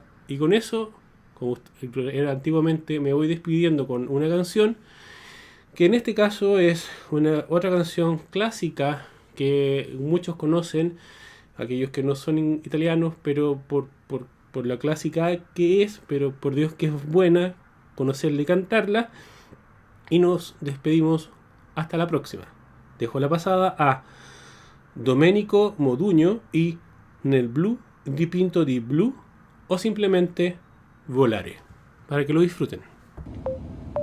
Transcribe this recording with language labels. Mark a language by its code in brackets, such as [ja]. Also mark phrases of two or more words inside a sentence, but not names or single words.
[es] Y con eso, como era antiguamente, me voy despidiendo con una canción que en este caso es otra canción clásica que muchos conocen, aquellos que no son italianos, pero por la clásica que es, pero por Dios que es buena conocerla y cantarla. Y nos despedimos hasta la próxima. Dejo la pasada a Domenico Modugno y Nel blu dipinto di blu, o simplemente Volare, para que lo disfruten.